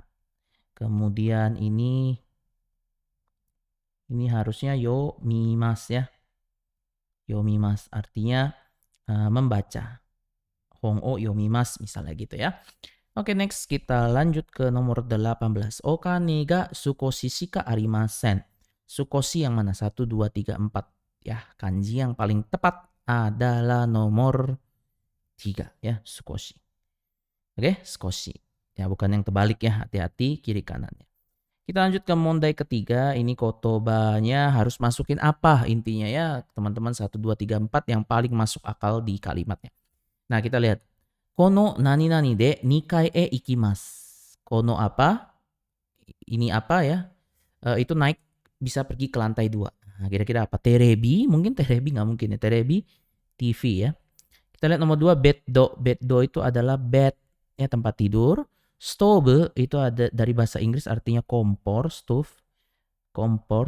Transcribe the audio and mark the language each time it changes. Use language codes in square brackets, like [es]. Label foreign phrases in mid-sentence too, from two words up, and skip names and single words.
[id] Kemudian ini harusnya yomimas ya. Yomimas artinya membaca. [ja] 本を読みます [id] misalnya gitu ya. Oke, next kita lanjut ke nomor 18. [ja] お金が少ししかありません. [id] Sukoshi yang mana? 1, 2, 3, 4. Ya, kanji yang paling tepat adalah nomor 3 ya, sukoshi. Oke, sukoshi. Ya, bukan yang terbalik ya, hati-hati kiri kanannya. Kita lanjut ke mondai ketiga. Ini kotobanya harus masukin apa intinya ya, teman-teman. 1, 2, 3, 4 yang paling masuk akal di kalimatnya. Nah, kita lihat. [ja] このなになにで2階へ行きます. [id] kono apa, ini apa ya, itu naik bisa pergi ke lantai 2. Nah, kira-kira apa? Terebi, mungkin terebi nggak mungkin ya. Terebi TV ya. Kita lihat nomor 2 beddo. Beddo itu adalah bed ya, tempat tidur. Stove itu ada dari bahasa Inggris artinya kompor, stove, kompor.